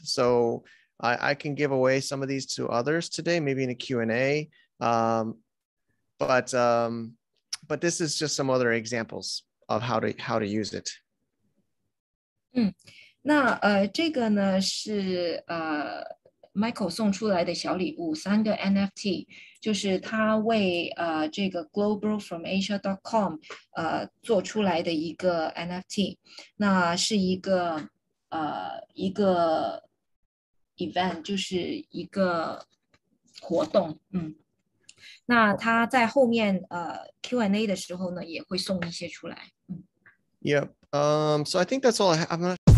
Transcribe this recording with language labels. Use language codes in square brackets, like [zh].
[en] So I can give away some of these to others today, maybe in a Q&A. But this is just some other examples of how to use it. [zh] 那这个呢是Michael 送出来的小礼物，3个 NFT， 就是他为这个 globalfromasia.com 做出来的一个 NFT， 那是一个event， 就是一个活动，那他在后面Q&A 的时候呢，也会送一些出来。 [en] Yep. So I think that's all I have.